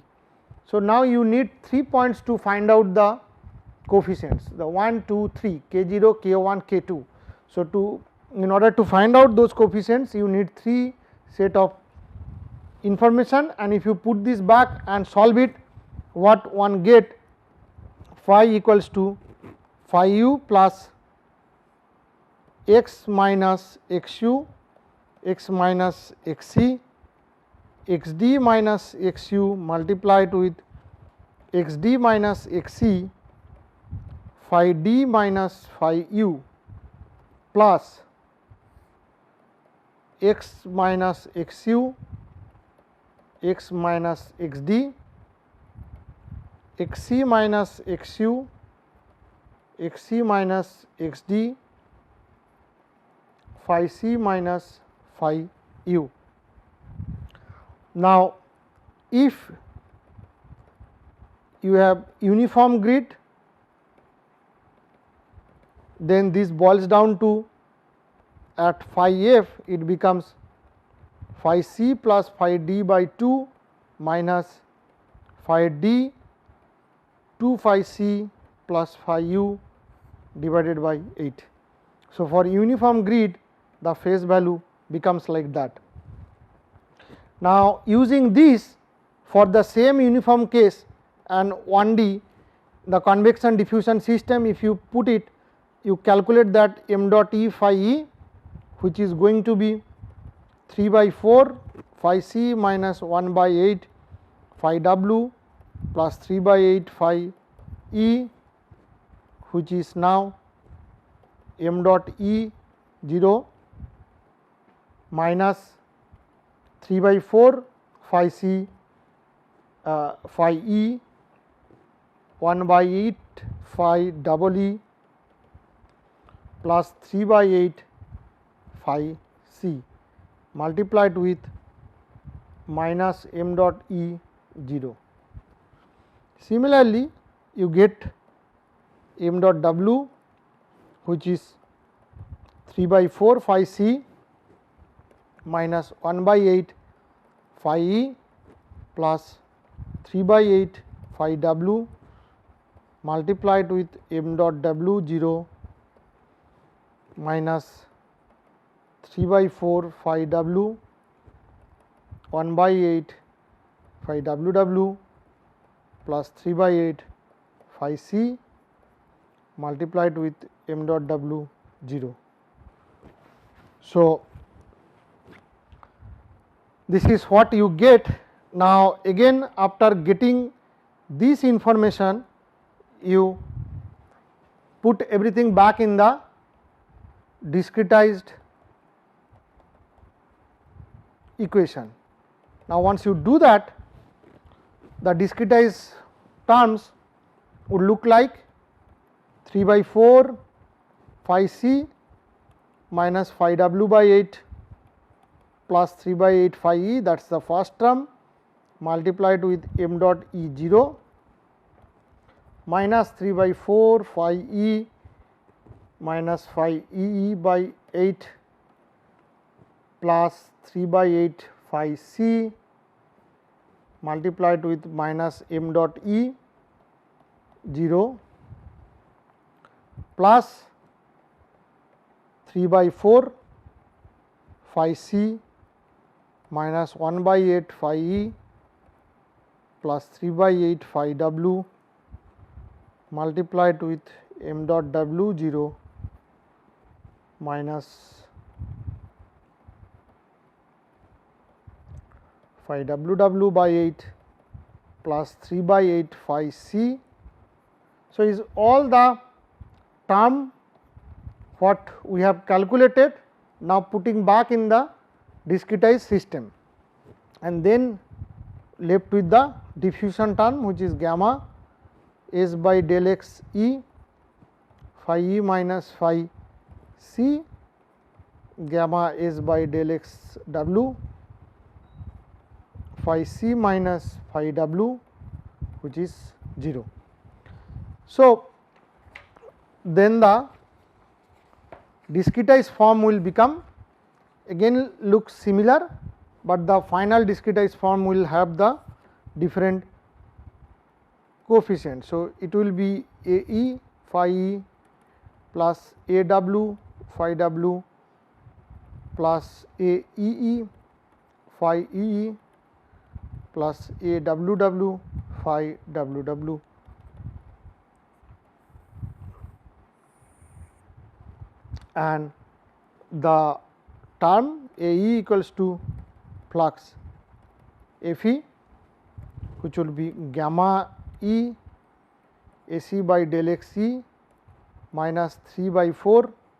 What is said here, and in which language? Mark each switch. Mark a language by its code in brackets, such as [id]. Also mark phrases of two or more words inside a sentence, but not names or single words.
[en] So, now you need 3 points to find out the coefficients, the 1, 2, 3, k 0, k 1, k 2. So, in order to find out those coefficients, you need 3 set of information, and if you put this back and solve it, what one get, phi equals to phi u plus x minus x u, x minus x c, x d minus x u multiplied with x d minus x c, phi d minus phi u plus x minus x u, x minus x d, x c minus x u, x c minus x d, phi c minus phi u. Now, if you have uniform grid, then this boils down to, at phi f it becomes phi c plus phi d by 2 minus phi d 2 phi c plus phi u divided by 8. So, for uniform grid, the phase value becomes like that. Now, using this for the same uniform case and 1D, the convection diffusion system, if you put it, you calculate that m dot e phi e, which is going to be 3 by 4 phi c minus 1 by 8 phi w plus 3 by 8 phi e, which is now m dot e 0 minus 3 by 4 phi c phi e 1 by 8 phi double e plus 3 by 8 phi c multiplied with minus m dot e 0. Similarly, you get m dot w, which is 3 by 4 phi c minus 1 by 8 phi e plus 3 by 8 phi w multiplied with m dot w 0 minus 3 by 4 phi w 1 by 8 phi w w plus 3 by 8 phi c multiplied with m dot w 0. So, this is what you get. Now, again after getting this information, you put everything back in the discretized equation. Now, once you do that, the discretized terms would look like 3 by 4 phi c minus phi w by 8 plus 3 by 8 phi e, that is the first term, multiplied with m dot e 0 minus 3 by 4 phi e minus phi e by 8 plus 3 by 8 phi c multiplied with minus m dot E 0 plus 3 by 4 phi c minus 1 by 8 phi E plus 3 by 8 phi w multiplied with m dot w 0 minus phi w by 8 plus 3 by 8 phi c. So, is all the term what we have calculated now putting back in the discretized system, and then left with the diffusion term which is gamma s by del x E phi E minus phi c gamma s by del x w phi c minus phi w which is 0. So, then the discretized form will become again looks similar, but the final discretized form will have the different coefficients. So, it will be A E phi E plus A W phi W plus A E E phi E E plus A W W phi W W. And the term A E equals to flux F E, which will be gamma E A C by del x E minus 3 by 4